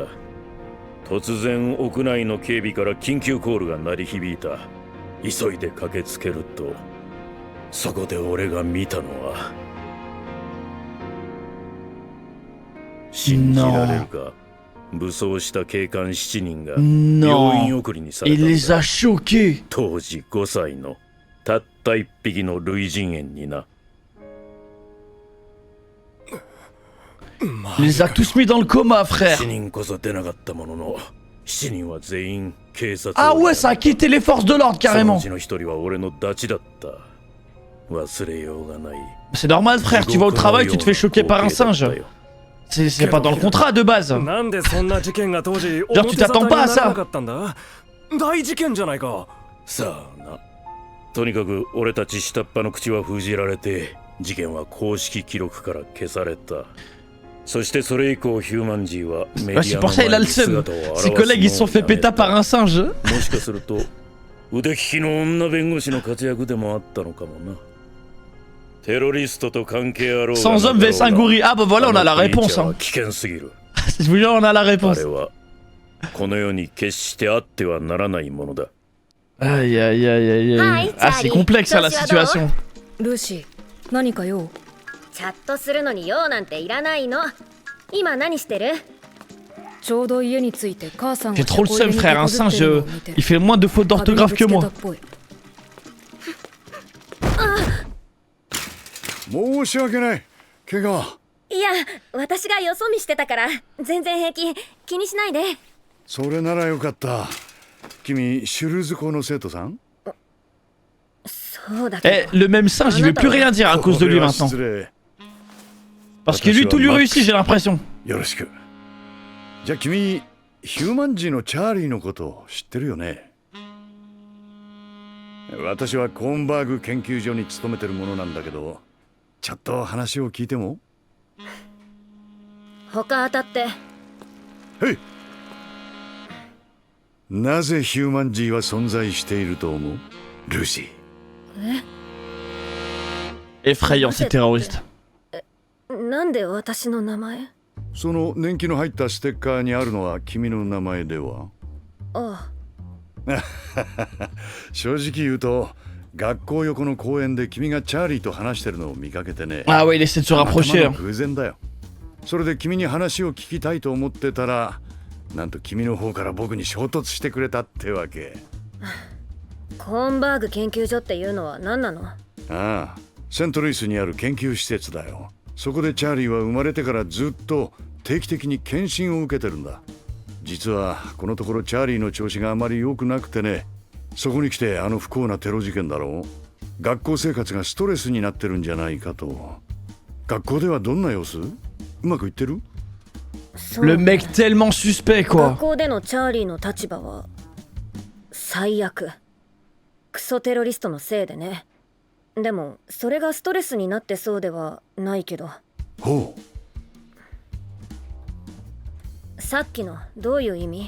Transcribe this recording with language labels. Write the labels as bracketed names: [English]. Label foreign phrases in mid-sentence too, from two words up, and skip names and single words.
[Japanese] 突然屋内の警備から緊急コールが鳴り響いた。急いで駆けつけると、そこで俺が見たのは、信じられるか、武装した警官7人が病院送りにされたん [French] Il [Japanese] だ。 [French] les a choqués. [Japanese] 当時5歳のたった1匹の類人猿にな。 [French] Il les a tous mis dans le coma, frère. [Japanese] 7 人こそ出なかったものの、7人は全員警察。 [French] Ah ouais, ça a quitté les forces de l'ordre [Japanese] その [French] carrément. [Japanese] うちの1人は俺のダチだった。忘れようがない。 [French] C'est normal, frère, tu vas au travail, tu te fais choquer par un singe. C'est pas dans le contrat de base. [Japanese] なんでそんな事件が当時 [French] Genre, tu t'attends pas à [Japanese] 表沙汰にならな [French] ça. [Japanese] かったんだ。大事件じゃないか。さあな。とにかく俺たち下っ端の口は封じられて、事件は公式記録から消された。そしてそれ以降ヒューマンジーはメディ [French] C'est [Japanese] ア [French] pour [Japanese] の [French] ça il a [Japanese] 前 [French] le [Japanese] に姿を [French] seum. [Japanese] 現す [French] Ses collègues ils se sont fait péter par un singe. [Japanese] もしかすると腕利きの女弁護士の活躍でもあったのかもな。テロリストと関係あろうが [French] Sans homme vs un gorille. Ah bah voilà, on a la réponse. [Japanese] は [French] Hein. [Japanese] 危険すぎる。 [French] Je vous jure, on a la [Japanese] あ [French] réponse. [Japanese] れはこの世に決してあってはならないものだ。 [French] Aïe aïe aïe aïe aïe. Ah, c'est complexe ça la situation. [Japanese] ルーシー、何か用？チャットするのに用なんていらないの。今何してる？ちょうど家に着いて母さんが [French] J'ai trop le seum, frère. Un singe, il fait moins de fautes d'orthographe que moi. [Japanese] 申し訳ない。怪我。いや、私がよそ見してたから全然平気。気にしないで。それならよかった。君、シュルズ校の生徒さん？そうだけ [French] Eh, le même singe, il veut plus rien dire à cause de lui maintenant. Parce que lui, tout lui réussit, j'ai l'impression. [Japanese] よろしく。じゃあ君、ヒューマンジーのチャーリーのこと知ってるよね？私はコーンバーグ研究所に勤めてるものなんだけど、ちょっと話を聞いても？他当たって。へい。なぜヒューマンジーは存在していると思う？ルーシー。 [French] Effrayant, ces terroristes. [Japanese] なんで私の名前？その年季の入ったステッカーにあるのは君の名前では？ああ。正直言うと、学校横の公園で君がチャーリーと話してるのを見かけてね。 [French] Ah ouais, il essaie de se rapprocher. [Japanese] 偶然だよ。それで君に話を聞きたいと思ってたら、なんと君の方から僕に衝突してくれたってわけ。コーンバーグ研究所っていうのは何なの？ああ、セントルイスにある研究施設だよ。そこでチャーリーは生まれてからずっと定期的に検診を受けてるんだ。実はこのところチャーリーの調子があまり良くなくてね。そこに来てあの不幸なテロ事件だろう。学校生活がストレスになってるんじゃないかと。学校ではどんな様子？うまくいってる？ [French] Le mec tellement suspect, quoi. [Japanese] 学校でのチャーリーの立場は最悪。クソテロリストのせいでね。でもそれがストレスになってそうではないけど。ほう。さっきのどういう意味？